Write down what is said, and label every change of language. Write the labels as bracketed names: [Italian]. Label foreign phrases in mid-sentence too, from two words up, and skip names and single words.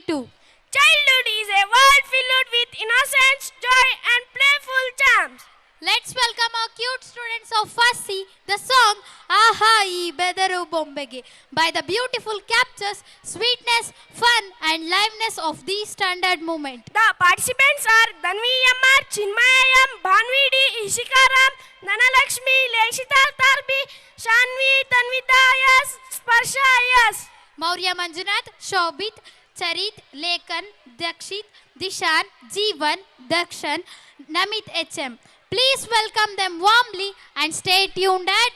[English] Childhood is a world filled with innocence, joy and playful charms. Let's welcome our cute students of first C, the song Aha Ee Bedaru Bombege by the beautiful captures sweetness, fun and liveliness of the standard moment. The participants are Dhanvi Ammar, Chinmayam, Bhanvi D, Ishikaram, Dhanalakshmi, Lekshita Tarbi, Shanvi, Tanvita Yes, Sparsha Yes. Maurya Manjunath, Shobit, Charit, Lekan, Dakshit, Dishan, Jeevan, Dakshan, Namit HM. Please welcome them warmly and stay tuned at